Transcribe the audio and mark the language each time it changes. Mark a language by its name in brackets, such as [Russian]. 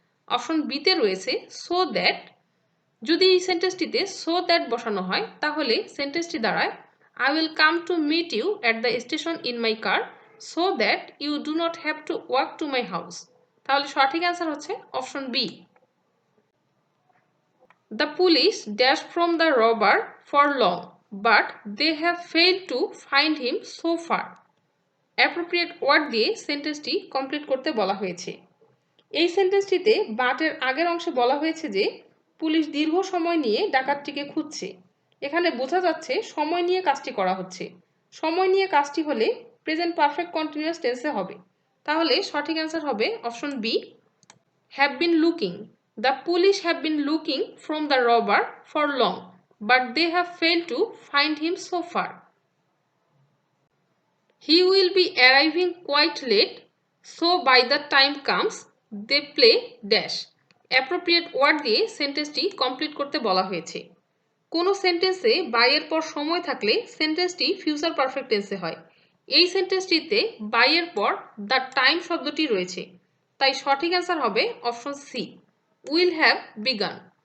[Bangla] Option বিতে রয়েছে so that. যদি এই সেন্টেন্সটিতে সো দ্যাট বসানো হয় তাহলে সেন্টেন্সটি দাঁড়ায় [English] I will come to meet you at the station in my car so that you do not have to walk to my house. [Bangla] তাহলে সঠিক অ্যান্সার হচ্ছে option B. [English] The police dashed from the robber for long, but they have failed to find him so far. [Bangla] Appropriate word দিয়ে সেন্টেন্সটি complete করতে বলা হয়েছে। এই সেন্টেন্সটিতে বাটের আগের অংশে বলা হয়েছে যে পুলিশ দীর্ঘ সময় নিয়ে ডাকাতটিকে খুঁজছে। এখানে বোঝা যাচ্ছে সময় নিয়ে কাজটি করা হচ্ছে। সময় নিয়ে কাজটি হলে প্রেজেন্ট পারফেক্ট কন্টিনিউয়াস টেন্সে হবে। তাহলে সঠিক অ্যান্সার হবে option B, [English] have been looking. The police have been looking from the robber for long, but they have failed to find him so far. He will be arriving quite late, so by the time comes, they play dash. [Bangla] Appropriate word দিয়ে সেন্টেন্সটি complete করতে বলা হয়েছে। কোনো সেন্টেন্সে by এর পর সময় থাকলে সেন্টেন্সটি ফিউচার পারফেক্ট টেন্সে হয়। এই সেন্টেন্সটিতে বাই এর পর দ্য টাইম শব্দটি রয়েছে, তাই সঠিক অ্যান্সার হবে option C, [English] Will have began.